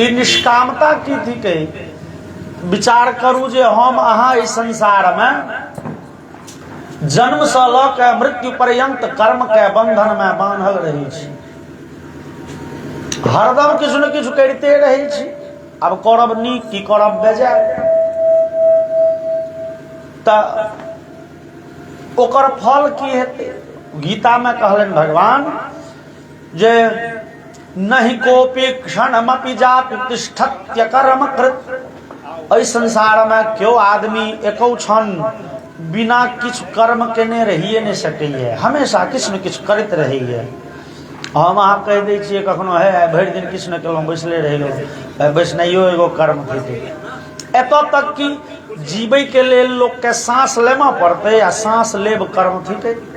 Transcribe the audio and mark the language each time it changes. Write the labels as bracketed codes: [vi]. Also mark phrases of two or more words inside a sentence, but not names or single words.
[mai] ई निष्कामता की थी के विचार करू जे हम अहाँ इस संसार में जन्म से ल के मृत्यु पर्यंत कर्म के बंधन में बांधल रही छी, हरदम किछु न किछु करते रही छी। अब करब नीक की करब बेजाय, त ओकर फल की हेतै? गीता में कहलन भगवान जे [sa] नहीं कोपी क्षणमपि जाति तिष्ठत्य कर्म कृत। [mai] इस संसार में क्यों आदमी एको क्षण बिना किछु कर्म केने रहिए नहीं सकैए, हमेशा किछु न किछु करते रहिए। हम अहाँ कह दै छियै कखनो है भरि दिन किछु नहि केलहुँ बैसले रहि गेलहुँ, बैसनाइयो एगो कर्म थिकै। एतऽ तक कि जीवै के लेल लोकके सांस लेबऽ पड़तै आ सांस लेब कर्म थिकै।